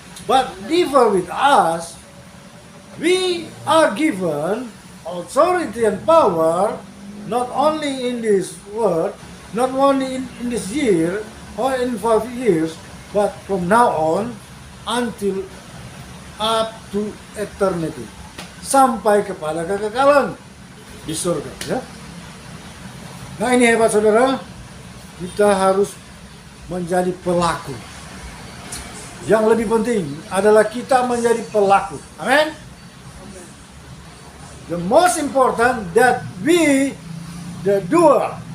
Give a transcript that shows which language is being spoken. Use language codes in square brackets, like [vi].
[en] But differ with us, we are given authority and power not only in this world, not only in this year or in 5 years, but from now on until up to eternity, [id] sampai kepada kekekalan di surga. [en] Ya? [id] Nah ini hebat saudara, kita harus menjadi pelaku. Yang lebih penting adalah kita menjadi pelaku. Amin. [en] The most important that we the doer.